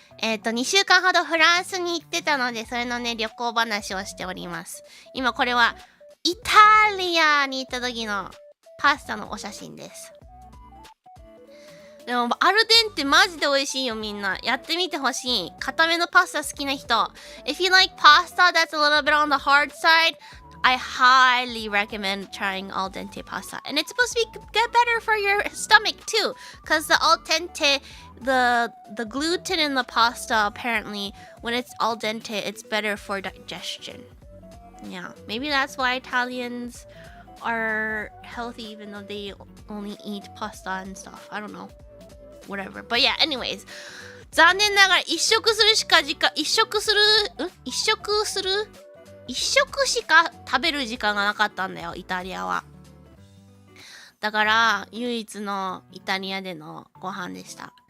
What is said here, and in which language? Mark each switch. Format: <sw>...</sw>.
<ja>2週間ほどフランスに行ってたのでそれのね旅行話をしております。今これはイタリアに行った時のパスタのお写真です。でもアルデンテマジで美味しいよみんな。やってみてほしい。固めのパスタ好きな人。</ja> <en>If you like pasta that's a little bit on the hard side, I highly recommend trying al dente pasta. And it's supposed to get better for your stomach too. Because the al dente, the gluten in the pasta apparently, when it's al dente, it's better for digestion. Yeah, maybe that's why Italians are healthy even though they only eat pasta and stuff. I don't know. Whatever. But yeah, anyways.</en> <ja>残念ながら一食しか食べる時間がなかったんだよイタリアは。だから唯一のイタリアでのご飯でした。</ja>